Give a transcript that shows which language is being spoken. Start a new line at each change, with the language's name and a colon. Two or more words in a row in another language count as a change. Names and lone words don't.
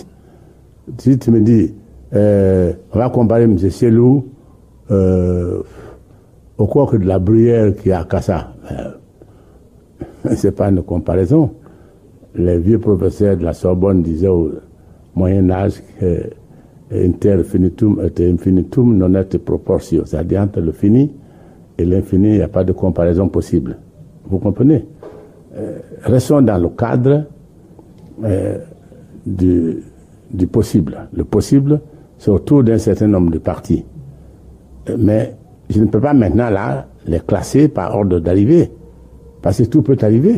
French: Si tu me dis, on va comparer M. Cellou au coq de la bruyère qui est à Kassa. C'est pas une comparaison. Les vieux professeurs de la Sorbonne disaient au Moyen-Âge que
Latin: inter finitum et infinitum non est proportio.
French: C'est-à-dire entre le fini et l'infini, il n'y a pas de comparaison possible. Vous comprenez? Restons dans le cadre du possible. Le possible, c'est autour d'un certain nombre de partis. Mais je ne peux pas maintenant là les classer par ordre d'arrivée, parce que tout peut arriver.